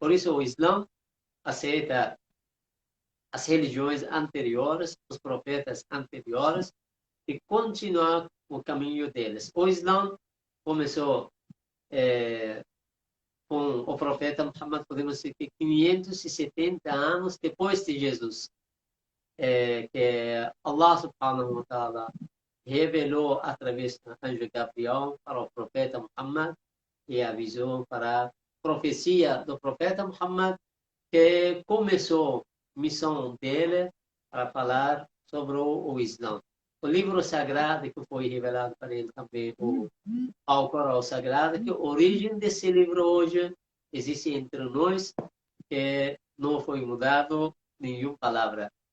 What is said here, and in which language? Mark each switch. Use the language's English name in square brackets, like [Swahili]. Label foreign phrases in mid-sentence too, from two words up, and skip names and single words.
[Portuguese] Por isso o Islã aceita as religiões anteriores, os profetas anteriores, e continua o caminho deles. O Islã começou com o profeta Muhammad, podemos dizer que 570 anos depois de Jesus, que [Arabic] الله سبحانه وتعالى [Portuguese] revelou através do anjo Gabriel para o profeta Muhammad e avisou para a profecia do profeta Muhammad, que começou a missão dele para falar sobre o Islã. O livro sagrado que foi revelado para ele também, o Alcorão Sagrado, que a origem desse livro hoje existe entre nós, que não foi mudado nenhuma palavra.